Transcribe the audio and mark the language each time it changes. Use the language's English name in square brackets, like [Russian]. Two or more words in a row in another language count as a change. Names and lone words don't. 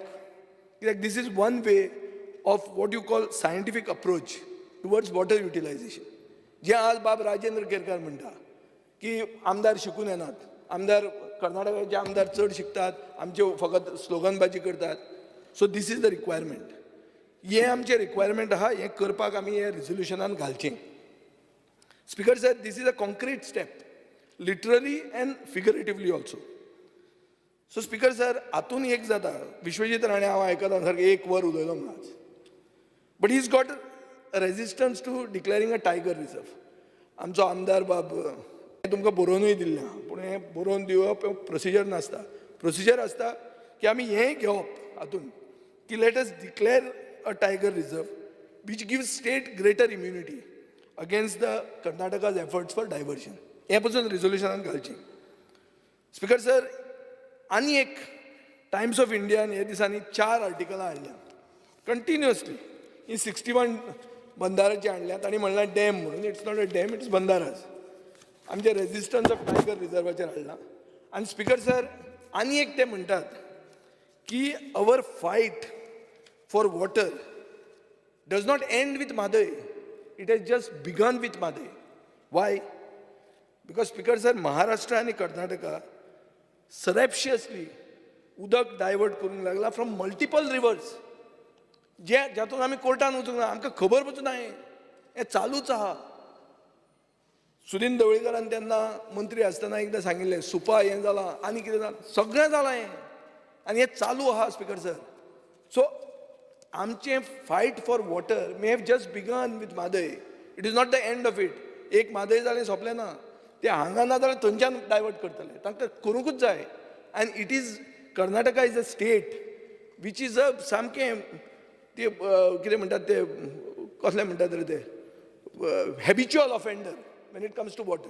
[English] कित्याक this is one way of what you call scientific approach towards water utilization. [Konkani] जे आज बाब राजेंद्र केरकार म्हणटा की आमदार शिकून येनात, आमदार कर्नाटकाचे आमदार चड शिकतात, आमचे फकत स्लोगनबाजी करतात. [English] So this is the requirement. [Konkani] हें आमचें रिक्वायरमेंट आहा, हें करपाक आमी हें रिजोल्युशनान घालचें. [English] Speaker said this is a concrete step, literally and figuratively also. So Speaker sir, [Konkani] हातून एक जाता विश्वजीत राणे हांव आयकता सारकें 1 वर उलयलो म्हणून आज. [English] But he is got resistance to declaring a tiger reserve. [Konkani] आमचो आमदार बाब हें तुमकां बरोवनूय दिल्लें आहा, पूण हें बरोवन दिवप प्रोसिजर नासता. प्रोसिजर आसता की आमी हें घेवप हातून की [English] let us declare a tiger reserve which gives state greater immunity against the Karnataka's efforts for diversion. [Konkani] हे पासून रिझोल्युशनान घालचें. स्पीकर सर, आनी एक टायम्स ऑफ इंडियान हे दिसांनी 4 आर्टिकलां हाडल्या कंटिन्युअसली. ही 61 बंदाराची हाडल्यात आनी म्हणल्यार डॅम म्हणून. [English] It's not a dam, it's बंदाराज. आमचे resistance of tiger [Konkani] रिजर्वाचेर हाडला. आनी स्पीकर सर, आनी एक ते म्हणटात की [English] our fight for water does not end with Mhadei. It has just begun with Madai. Why? Because Speaker sir, Maharashtra and Karnataka surreptitiously [Konkani] उदक डायवर्ट करूंक लागला [English] from multiple rivers. [Konkani] ज्यातून आमी कोर्टान वचूंक ना, आमकां खबर पसून ना. हें चालूच आहा. सुनील ढवळीकरान तेन्ना मंत्री आसतना एकदां सांगिल्लें सुपा हें जालां आनी कितें जालां, सगळें जालां हें आनी हें चालू आहा. [English] Speaker sir, so आमचें fight for water may have just begun with Mhadei. It is not the end of it. [Konkani] एक म्हादय जालें सोंपलें ना. ते हांगा ना जाल्यार थंयच्यान डायवर्ट करतले. तांकां करूंकूच जाय. [English] And it is Karnataka is a state which is a स्टेट वीच इज अ [Konkani] सामकें ते कितें म्हणटात ते कसलें म्हणटात रे ते [English] habitual offender when it comes to water.